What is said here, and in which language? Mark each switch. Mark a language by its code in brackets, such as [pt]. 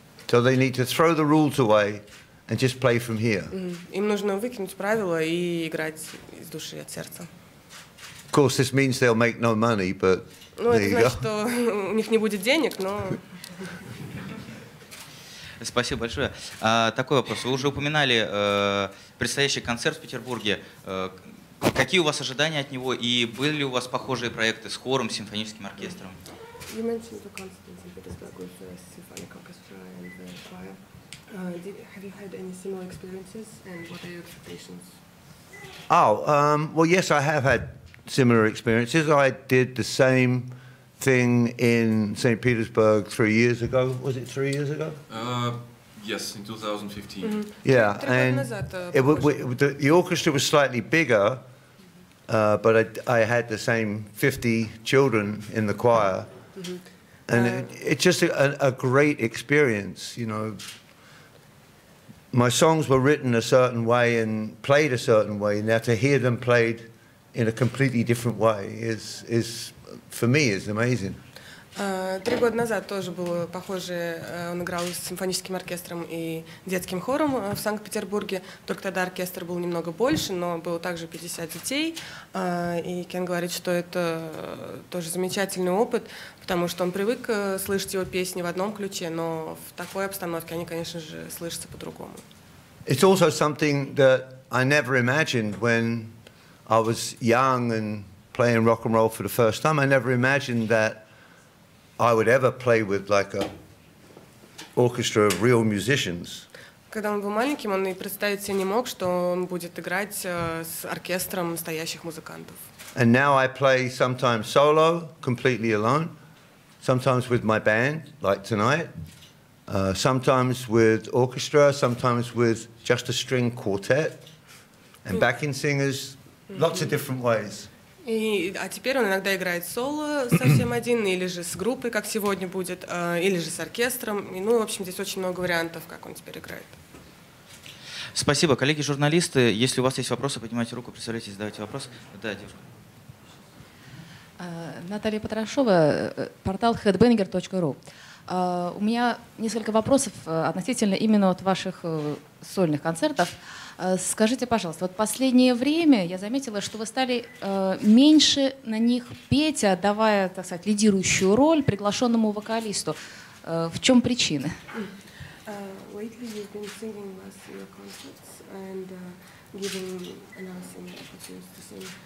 [en] So they need to throw the rules away and just play from here. [ru] Им нужно выкинуть правила и играть из души, от сердца. [en] Of course, this means they'll make no money, but [ru] ну, это значит, что у них не будет денег, но... Спасибо большое. Такой вопрос. Вы уже упоминали предстоящий концерт в Петербурге. Какие у вас ожидания от него и были ли у вас похожие проекты с хором, симфоническим оркестром? [en] You mentioned the concerts in Petersburg with the symphonic orchestra and the choir. Have you had any similar experiences, and what are your expectations? Well, yes, I have had similar experiences. I did the same thing in St. Petersburg 3 years ago. Was it 3 years ago? Yes, in 2015. Yeah, and the orchestra was slightly bigger, but I had the same 50 children in the choir. And it's just a great experience, you know. My songs were written a certain way and played a certain way. Now to hear them played in a completely different way is for me, is amazing. [ru] 3 года назад тоже было похоже. Он играл с симфоническим оркестром и детским хором в Санкт-Петербурге. Только тогда оркестр был немного больше, но было также 50 детей. И Кен говорит, что это тоже замечательный опыт, потому что он привык слышать его песни в одном ключе, но в такой обстановке они, конечно же, слышатся по-другому. [en] It's also something that I never imagined when I was young and playing rock and roll for the first time. I never imagined that I would ever play with like a orchestra of real musicians. [ru] Когда он был маленьким, он и представить себе не мог, что он будет играть с оркестром настоящих музыкантов. [en] And now I play sometimes solo, completely alone, sometimes with my band, like tonight, sometimes with orchestra, sometimes with just a string quartet, and backing singers, lots of different ways. [ru] А теперь он иногда играет соло совсем один, или же с группой, как сегодня будет, или же с оркестром. Ну, в общем, здесь очень много вариантов, как он теперь играет. Спасибо. Коллеги-журналисты, если у вас есть вопросы, поднимайте руку, представляйтесь, задавайте вопрос. Да, девушка. Наталья Потрошова, портал headbanger.ru. У меня несколько вопросов относительно именно от ваших сольных концертов. Скажите, пожалуйста, вот последнее время я заметила, что вы стали меньше на них петь, отдавая, так сказать, лидирующую роль приглашенному вокалисту. В чем причина? [en] Lately you've been singing less in your concerts and giving another singer opportunities to sing.